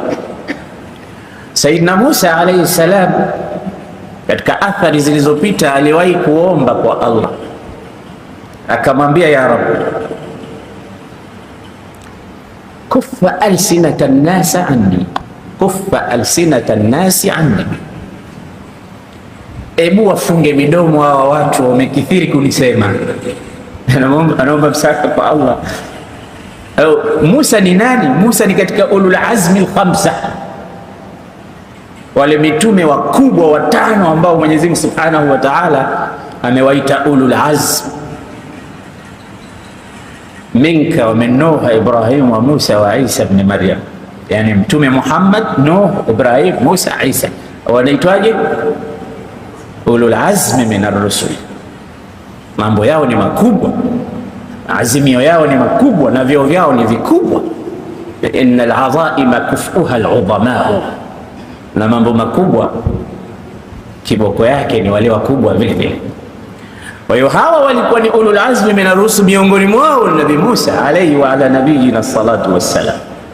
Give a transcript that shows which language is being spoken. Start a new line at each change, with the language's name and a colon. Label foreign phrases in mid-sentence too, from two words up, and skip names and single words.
Swahili: Sayyidina Musa
Arabic: عليه السلام,
Swahili: katika athari zilizopita, aliwahi kuomba kwa Allah, akamwambia
Arabic: يا رب كف ألسنة الناس عني كف ألسنة الناس عني,
Swahili: ebu wafunge midomo hawa watu wamekithiri kunisema. Anaomba msaada kwa Allah. Musa ni nani? Musa ni katika
Arabic: أولو العزم الخمسة,
Swahili: wale mitume wakubwa watano ambao Mwenyezi Mungu
Arabic: سبحانه وتعالى
Swahili: amewaita
Arabic: أولو العزم. منك ومن نوح وإبراهيم وموسى وعيسى ابن مريم.
Swahili: Yani mtume Muhammad, Nuh, Ibrahim, Musa, Isa wanaitwaje?
Arabic: أولو العزم من الرسل.
Swahili: Mambo yao ni makubwa, azimio yao ni makubwa, na vyeo vyao ni vikubwa.
Arabic: إن العظائم كفؤها العظماء,
Swahili: na mambo makubwa kiboko yake ni wale wakubwa vile vile. Kwa hiyo hawa walikuwa ni
Arabic: أولو العزم من الرسل,
Swahili: miongoni mwao Nabii Musa
Arabic: عليه وعلى نبينا الصلاة والسلام.